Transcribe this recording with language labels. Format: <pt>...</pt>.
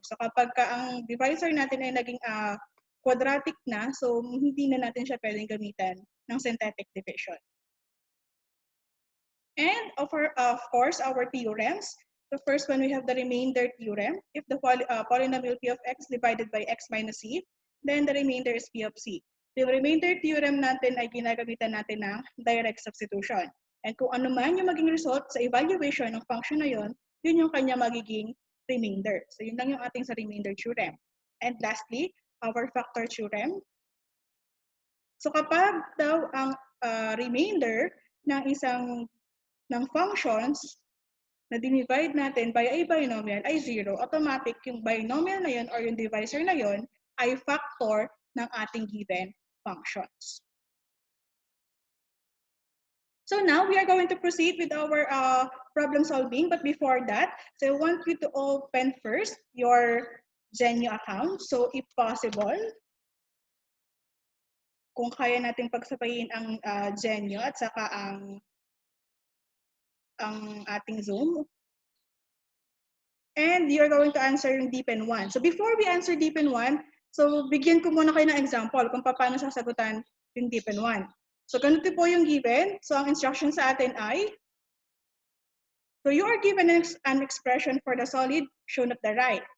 <tl>So kapag ang divisor natin ay naging quadratic na, so hindi na natin siya pwedeng gamitan ng synthetic division.</tl> <en>And of course, our theorems. The first one, we have the remainder theorem. If the polynomial p of x divided by x minus c, then the remainder is p of c.</en> <tl>The remainder theorem natin ay ginagamitan natin ng direct substitution. And kung ano man yung maging result sa evaluation ng function na yun yung kanya magiging remainder. So yun lang yung ating sa remainder theorem.</tl> <en>And lastly, our factor theorem.</en> <tl>So kapag daw ang remainder ng ng functions na dinivide natin by a binomial ay 0, automatic yung binomial na yun or yung divisor na yun ay factor ng ating given functions.</tl> <en>So now we are going to proceed with our problem solving, but before that, so I want you to open first your Genio account. So if possible,</en> <tl>kung kaya natin pagsabayin ang Genio at saka ang ating Zoom.</tl> <en>And you're going to answer yung DEPEN 1. So before we answer DEPEN 1,</en> <tl>so bigyan ko muna kayo ng example kung paano sasagutan yung DEPEN 1. So ganito po yung given. So ang instruction sa atin ay,</tl> <en>so you are given an expression for the solid shown at the right.</en>